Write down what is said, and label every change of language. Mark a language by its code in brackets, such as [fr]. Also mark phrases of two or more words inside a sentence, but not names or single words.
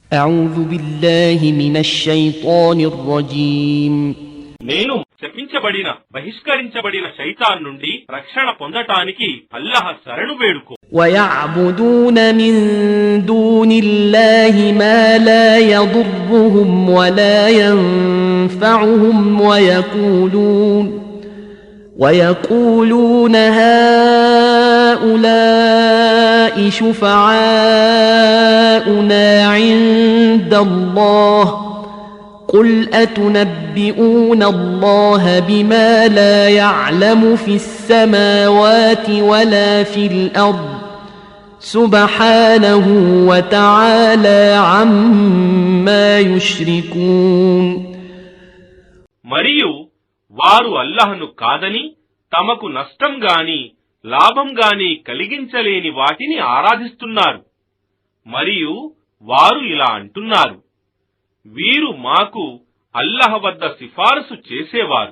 [ar] أعوذ بالله من الشيطان الرجيم [te] నేను శపించబడిన బహిష్కరించబడిన శైతాన్ నుండి రక్షణ పొందటానికి అల్లాహ్ శరణు వేడుకో. [ar] ويعبدون من دون الله ما لا يضرهم ولا ينفعهم ويقولون هؤلاء شفعاؤنا عند الله قل أتنبئون الله بما لا يعلم في السماوات ولا في الأرض سبحانه وتعالى عما يشركون. [te] మరియు వారు అల్లాహ్ను కాదని తమకు నష్టం గాని లాభం గాని కలిగించలేని వాటిని ఆరాధిస్తున్నారు. మరియు వారు ఇలా అంటున్నారు, వీరు మాకు అల్లాహ్ వద్ద సిఫారసు చేసేవారు.